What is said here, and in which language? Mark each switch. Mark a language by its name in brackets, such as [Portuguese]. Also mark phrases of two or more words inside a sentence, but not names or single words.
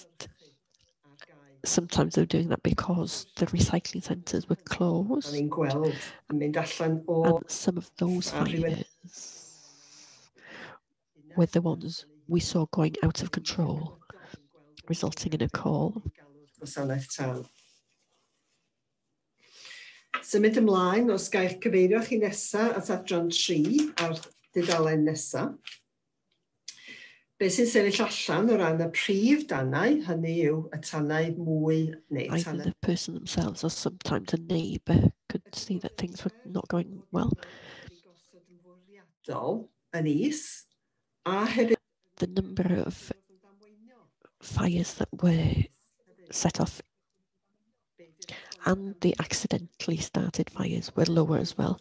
[English] Sometimes they were doing that because the recycling centres were closed. And some of those fires were the ones we saw going out of control, resulting in a call. [Welsh] Symud ymlaen, os gael cyfeirio chi nesa at adran 3 ar dudalen nesa. Be sy'n sefyll allan o ran y prif dannau, hynny yw y tannau mwy neu tannau. [English] Either the person themselves or sometimes a neighbour could see that things were not going well. The number of fires that were set off and the accidentally started fires were lower as well.